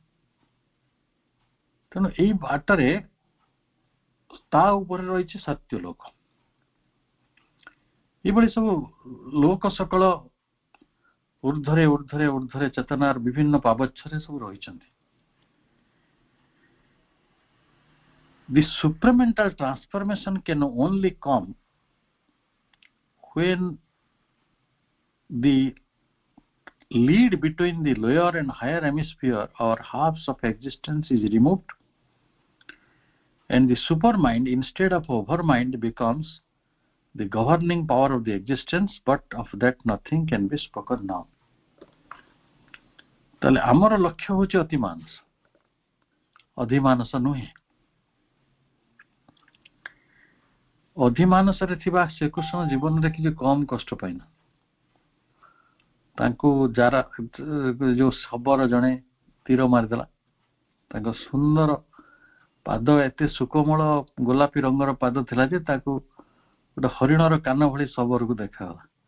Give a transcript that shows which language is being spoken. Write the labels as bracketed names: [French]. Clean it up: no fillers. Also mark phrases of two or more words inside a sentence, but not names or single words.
[Odia] ତେଣୁ ଏଇ ବାଟରେ ତା ଉପରେ ରହିଛି ସତ୍ୟ ଲୋକ। ଏଇଭଳି ସବୁ ଲୋକ ସକଳ ଊର୍ଦ୍ଧ୍ୱରେ ଊର୍ଦ୍ଧ୍ୱରେ ଊର୍ଦ୍ଧ୍ୱରେ ଚେତନାର ବିଭିନ୍ନ ପାବଚ୍ଛରେ ସବୁ ରହିଛନ୍ତି। [English] The supramental transformation can only come when the lead between the lower and higher hemisphere or halves of existence is removed, and the supermind instead of overmind becomes the governing power of the existence, but of that nothing can be spoken now. [Odia] ତାହେଲେ ଆମର ଲକ୍ଷ୍ୟ ହେଉଛି ଅତିମାନସ, ଅଧିମାନସ ନୁହେଁ। ଅଧିମାନସରେ ଥିବା ଶ୍ରୀକୃଷ୍ଣ ଜୀବନରେ କିଛି କମ କଷ୍ଟ ପାଇନା। ତାଙ୍କୁ ଯାରା ଯୋଉ ଶବର ଜଣେ ତୀର ମାରିଦେଲା, ତାଙ୍କ ସୁନ୍ଦର ପାଦ, ଏତେ ସୁକୋମଳ ଗୋଲାପୀ ରଙ୍ଗର ପାଦ ଥିଲା ଯେ ତାକୁ ଗୋଟେ ହରିଣର କାନ ଭଳି ଶବରକୁ ଦେଖାଗଲା।